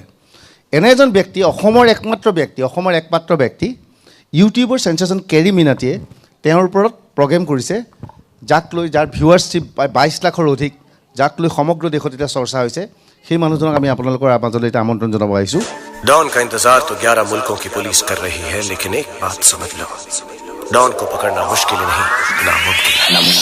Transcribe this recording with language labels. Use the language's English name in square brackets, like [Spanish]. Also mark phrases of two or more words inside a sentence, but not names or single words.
[Assamese] এনে এজন ব্যক্তি, অসমৰ একমাত্ৰ ব্যক্তি, ইউটিউবৰ চেঞ্চেশ্যন কেৰী মিনাতীয়ে তেওঁৰ ওপৰত প্ৰগ্ৰেম কৰিছে, যাক লৈ যাৰ ভিউৱাৰশ্বিপ 22 লাখৰ অধিক, যাক লৈ সমগ্ৰ দেশত এতিয়া চৰ্চা হৈছে। সেই মানুহজনক আমি আপোনালোকৰ মাজলৈ এতিয়া আমন্ত্ৰণ জনাব আহিছোঁ। [Hindi] डॉन का इंतजार तो 11 मुल्कों की पुलिस कर रही है, लेकिन एक बात समझ लो, डॉन को पकड़ना मुश्किल नहीं, नामुमकिन है।